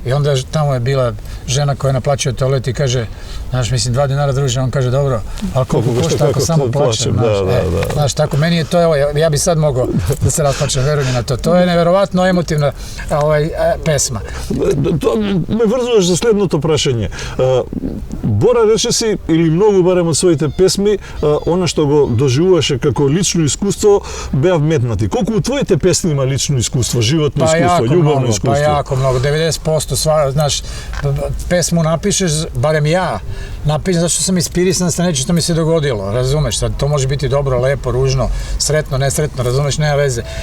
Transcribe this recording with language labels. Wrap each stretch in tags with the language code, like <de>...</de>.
<sr>I onda tamo je bila žena koja naplaćuje toalet i kaže, znaš, mislim, 2 dinara druže, on kaže, dobro, ali koliko košta ako samo plaćem, znaš, tako, meni je to, evo, ja bi sad mogao da se rasplačem, veruj mi na to. To je neverovatno emotivna pesma.</sr> <mk>To me врзуваш за следното прашање. Бора речеси, или многу барем од своите песми, она што го доживуваше како лично искуство, беа вметнати. Колку у твоите песни има лично искуство, животно искуство, љубовно искуство?</mk> <sr>Pa jako mnogo, 90%, znaš, pesmu napišeš, barem ja, napišem zašto sam inspirisan sa nečim što mi se dogodilo, razumeš, sad to može biti dobro, lepo, ružno, sretno, nesretno, razumeš, nema veze.</sr>